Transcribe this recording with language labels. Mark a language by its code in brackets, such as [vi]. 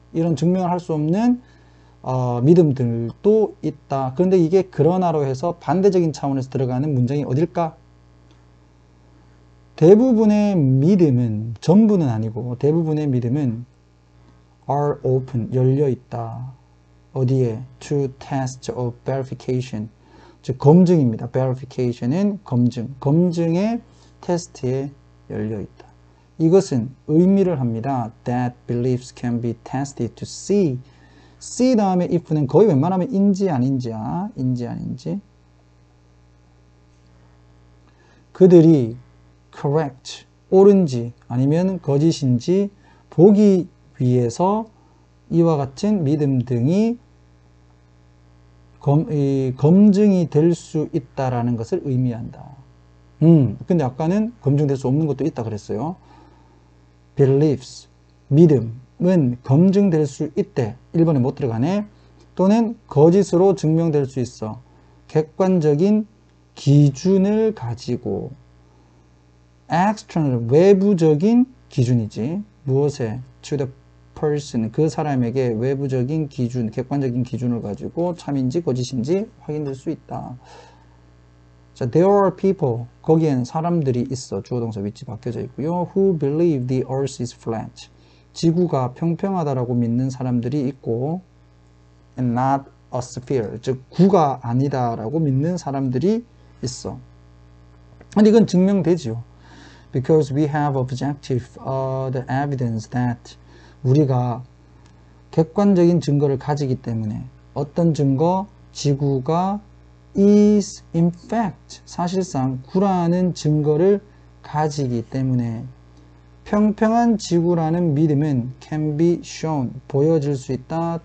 [ko] 이런 증명을 할 수 없는 믿음들도 있다. 그런데 이게 그러나로 해서 반대적인 차원에서 들어가는 문장이 어딜까? 대부분의 믿음은, 전부는 아니고 대부분의 믿음은 [en] are open, [ko] 열려 있다. 어디에? [en] To test of verification. [ko] 즉 검증입니다. verification은 검증. 검증의 테스트에 열려 있다. 이것은 의미를 합니다. [en] That beliefs can be tested to see. [ko] see 다음에 if는 거의 웬만하면 인지 아닌지야. 인지 아닌지. 그들이 correct, 옳은지 아니면 거짓인지 보기 위해서 이와 같은 믿음 등이 검증이 될 수 있다라는 것을 의미한다. 근데 아까는 검증될 수 없는 것도 있다 그랬어요. beliefs, 믿음은 검증될 수 있대. 1번에 못 들어가네. 또는 거짓으로 증명될 수 있어. 객관적인 기준을 가지고 external, 외부적인 기준이지. 무엇에? [en] to the person, [ko] 그 사람에게 외부적인 기준, 객관적인 기준을 가지고 참인지 거짓인지 확인될 수 있다. 자, [en] there are people, [ko] 거기엔 사람들이 있어. 주어 동사 위치 바뀌어져 있고요. [en] who believe the earth is flat. [ko] 지구가 평평하다라고 믿는 사람들이 있고 [en] and not a sphere, [ko] 즉 구가 아니다라고 믿는 사람들이 있어. 근데 이건 증명되지요. [en] Because we have objective the evidence that, [ko] 우리가 객관적인 증거를 가지기 때문에. 어떤 증거? 지구가 [en] is in fact, [ko] 사실상 구라는 증거를 가지기 때문에 평평한 지구라는 믿음은 [en] can be shown, [ko] 보여질 수 있다.